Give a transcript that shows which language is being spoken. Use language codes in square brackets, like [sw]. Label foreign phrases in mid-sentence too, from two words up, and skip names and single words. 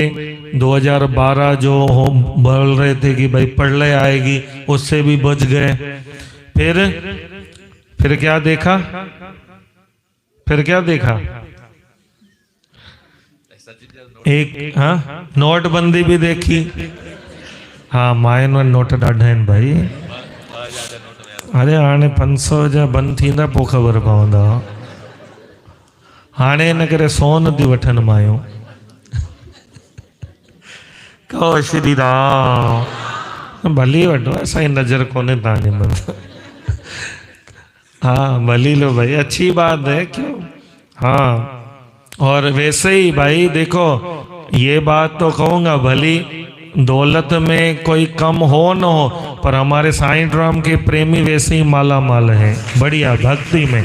[hi] 2012 जो बोल रहे थे कि भाई प्रलय आएगी, उससे भी बच गए। फिर क्या देखा? फिर क्या देखा? एक, हाँ, नोटबंदी भी देखी। [sd] हाँ, मायन में नोट ॾाढा आहिनि भाई। अरे हाणे 500 जा बंदि थींदा पोइ ख़बर पवंदा। हाणे इन करे सोन थी वठनि मायूं। कहो श्री राम, भली वठो, असांजी नज़र कोन्हे तव्हांजे मथां। [hi] हाँ, भली लो भाई, अच्छी बात है, क्यों। हाँ, और वैसे ही भाई देखो, ये बात तो कहूँगा, भली दौलत में कोई कम हो न हो, पर हमारे साईं राम के प्रेमी वैसे ही माला माल हैं, बढ़िया भक्ति में।